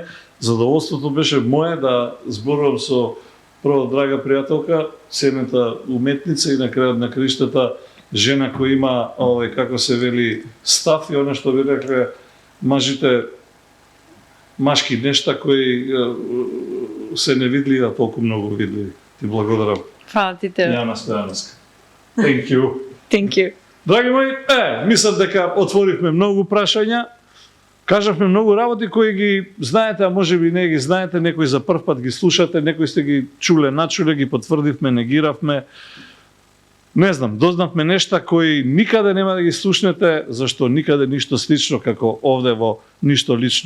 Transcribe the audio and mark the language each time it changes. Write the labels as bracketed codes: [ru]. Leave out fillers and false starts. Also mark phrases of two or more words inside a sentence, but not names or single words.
[mk] Задоволството беше мое да зборувам со прво драга пријателка, ценета уметница и на крајот на краиштата жена која има овој како се вели став и она што ви рекле мажите машки нешта кои се невидливи, а толку многу видливи. Ти благодарам. Фала ти тебе. Јана Стојановска. [en] Thank you. Thank you. [mk] Драги мои, мислам дека отворивме многу прашања, кажавме многу работи кои ги знаете, а можеби не ги знаете, некои за прв пат ги слушате, некои сте ги чуле, начуле, ги потврдивме, негиравме. Не знам, дознавме нешта кои никаде нема да ги слушнете, зашто никаде ништо слично како овде во Ништо лично.